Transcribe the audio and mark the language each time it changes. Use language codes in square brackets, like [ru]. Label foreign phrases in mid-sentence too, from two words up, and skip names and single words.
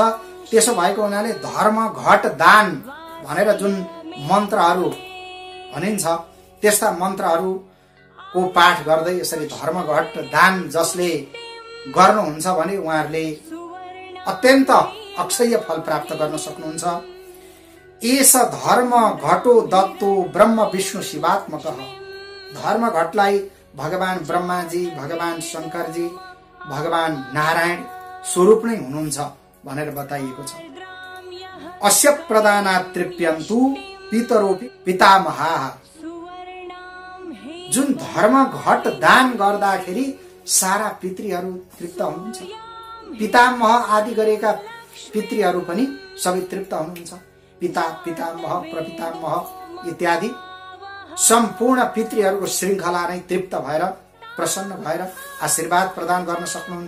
[ne] त्यसो भएको हुनाले धर्मघट दान भनेर जुन मन्त्रहरू भनिन्छ, त्यस्ता मन्त्रहरूको पाठ गर्दै यसरी धर्मघट दान जसले गर्नुहुन्छ भने उहाँहरूले अत्यन्त अक्षय फल प्राप्त गर्न सक्नुहुन्छ। [sa] एस धर्म घटो दत्तो ब्रह्म विष्णु शिवात्मकः। [ne] धर्मघटलाई भगवान ब्रह्माजी, भगवान शंकरजी, भगवान नारायण स्वरूप नै हुनुहुन्छ भनेर बताइएको छ। [sa] अस्य प्रदानात् तृप्यन्तु पितरो पितामहाः। [ne] जुन धर्मघट दान गर्दाखेरि सारा पितृहरू तृप्त हुनुहुन्छ, पितामह आदि गरेका पितृहरू पनि सबै तृप्त हुनुहुन्छ। पिता, पितामह, प्रपितामह इत्यादि सम्पूर्ण पितृहरूको श्रृंखला नै तृप्त भएर प्रसन्न भएर आशीर्वाद प्रदान गर्न सक्नुहुन्छ।